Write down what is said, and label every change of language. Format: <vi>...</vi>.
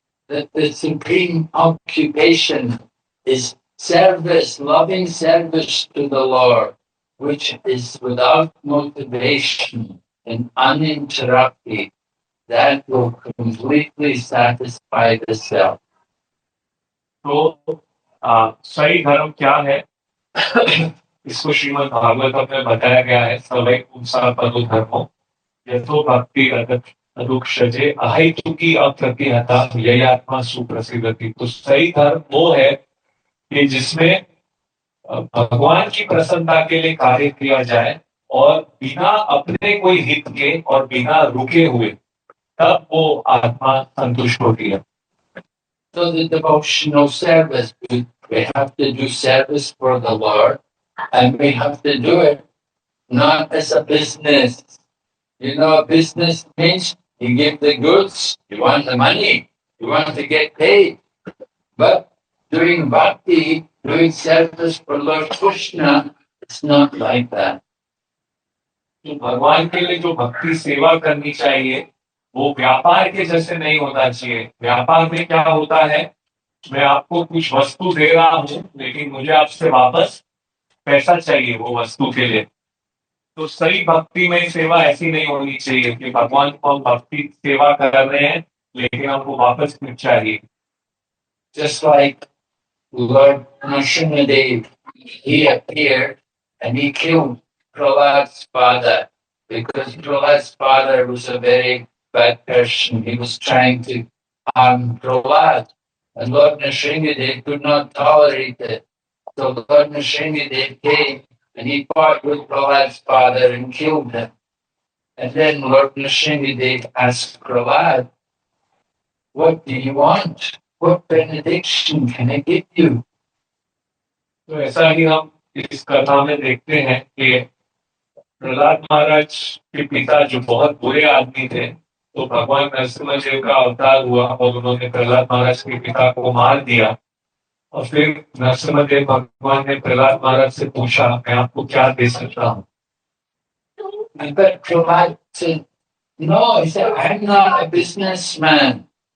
<en>That the supreme occupation is service, loving service to the Lord, which is without motivation and uninterrupted. That will completely satisfy the self.</en> <hi>तो सही धर्म क्या है? इसको श्रीमद् भागवतम में बताया गया है,</hi> <sa>सवै पुंसा पदो धर्मो यथो भक्ति अदुक्षजे अहैतुकी अप्रतिहता ययात्मा सुप्रसिद्धति।</sa> <hi>तो सही धर्म वो है कि जिसमें भगवान की प्रसन्नता के लिए कार्य किया जाए और बिना अपने कोई हित के और बिना रुके हुए, तब वो आत्मा संतुष्ट होती है।</hi> <en>So the devotional service, we have to do service for the Lord, and we have to do it not as a business. A business means you give the goods, you want the money, you want to get paid. But doing bhakti, doing service for Lord Krishna, it's not like that.</en> <hi>तो भगवान के लिए जो भक्ति सेवा करनी चाहिए वो व्यापार के जैसे नहीं होना चाहिए। व्यापार में क्या होता है, मैं आपको कुछ वस्तु दे रहा हूं लेकिन मुझे आपसे वापस पैसा चाहिए वो वस्तु के लिए। तो सही भक्ति में सेवा ऐसी नहीं होनी चाहिए कि भगवान को हम भक्ति सेवा कर रहे हैं लेकिन हमको वापस कुछ चाहिए।</hi> <en>Just like Lord Nrsimhadev, he appeared and he killed Prahlad's father because Prahlad's father was a very bad person. He was trying to harm Prahlad. And Lord Nrsingadev could not tolerate it. So Lord Nrsingadev came and he fought with Prahlad's father and killed him. And then Lord Nrsingadev asked Prahlad, what do you want? What benediction can I give you?</en> <hi>तो ऐसा ही हम इस कथा में देखते हैं कि प्रहलाद महाराज के पिता जो बहुत बुरे आदमी थे, तो भगवान नरसिम्हा का अवतार हुआ और उन्होंने प्रहलाद महाराज के पिता को मार दिया। और फिर नरसिम्हा भगवान ने प्रहलाद महाराज से पूछा, मैं आपको क्या दे सकता हूँ?</hi> <en>But Prahlad said, no, he said, I'm not a businessman.</en>